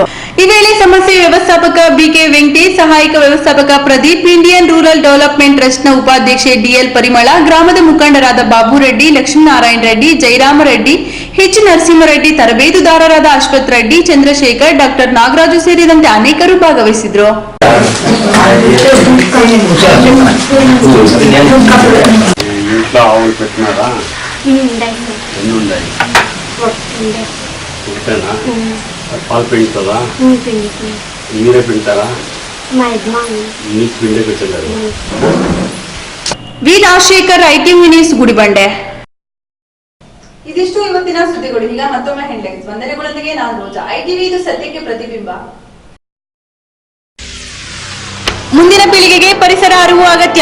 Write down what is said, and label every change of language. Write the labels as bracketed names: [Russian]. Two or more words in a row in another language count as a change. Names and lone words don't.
[Kannada] ಈ ವೇಳೆ ಸಮಸ್ಯೆ ವ್ಯವಸ್ಥಾಪಕ ಬಿಕೆ ವೆಂಕಟೇಶ್, ಸಹಾಯಕ ವ್ಯವಸ್ಥಾಪಕ ಪ್ರದೀಪ್, ಇಂಡಿಯನ್ ರೂರಲ್ ಡೆವಲಪ್ಮೆಂಟ್ ಟ್ರಸ್ಟ್ನ ಉಪಾಧ್ಯಕ್ಷೆ ಡಿಎಲ್ ಪರಿಮಳ, ಗ್ರಾಮದ ಮುಖಂಡರಾದ ಬಾಬು ರೆಡ್ಡಿ, ಲಕ್ಷ್ಮೀನಾರಾಯಣ ರೆಡ್ಡಿ, ಜಯರಾಮ ರೆಡ್ಡಿ, ಎಚ್ ನರಸಿಂಹರೆಡ್ಡಿ, ತರಬೇತುದಾರರಾದ ಅಶ್ವಥ್ ರೆಡ್ಡಿ, ಚಂದ್ರಶೇಖರ್, ಡಾಕ್ಟರ್ ನಾಗರಾಜು ಸೇರಿದಂತೆ ಅನೇಕರು ಭಾಗವಹಿಸಿದ್ರು. [Telugu] పాలు పిండుతుందా మీరే పిండుతారా నీకు పిండే పెట్టలేదు. [Kannada] ವಿ ರಾಜಶೇಖರ್, ಐಟಿವಿ ನ್ಯೂಸ್, ಗುಡಿಬಂಡೆ. ಇದಿಷ್ಟು ಇವತ್ತಿನ ಸುದ್ದಿಗಳು. ಈಗ ಮತ್ತೊಮ್ಮೆ ಹೆಡ್ಲೈನ್ಸ್. ವಂದನೆಗಳೊಂದಿಗೆ ನಾನು ರೋಜಾ. ಐಟಿವಿ, ಇದು ಸತ್ಯಕ್ಕೆ ಪ್ರತಿಬಿಂಬ. ಮುಂದಿನ ಪೀಳಿಗೆಗೆ ಪರಿಸರ ಅರಿವು ಅಗತ್ಯ.